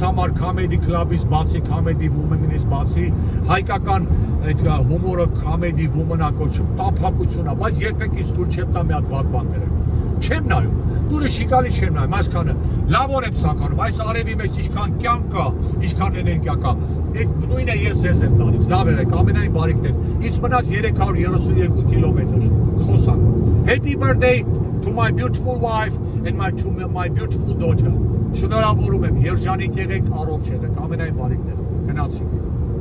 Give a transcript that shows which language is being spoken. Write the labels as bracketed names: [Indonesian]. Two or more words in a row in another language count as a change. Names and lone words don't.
[Armenian] համար Comedy Club-ից բացի, Comedy Woman-ից բացի, հայկական այդ հումորը Comedy Woman-ա կոչում, տափակություն է, բայց երբեք ինձ թույլ չեմ տա մի հատ վատ բան գրեմ։ Չեմ նայում, դուրը շիկալի չեմ նայում, այսքանը լավ օր եմ ցանկանում, այս արևի մեջ ինչքան կյանք կա, ինչքան էներգիա կա, այդ նույնը ես ձեզ եմ տալիս, լավ եղեք, ամենայն բարիքներ, ինձ մնաց 332 կիլոմետր, խոսակ, [English] happy birthday to my beautiful wife and to my beautiful daughter, [Armenian] շնորհավորում եմ, երջանիկ եղեք, առողջ եղեք, ամենայն բարիքներ, գնացինք։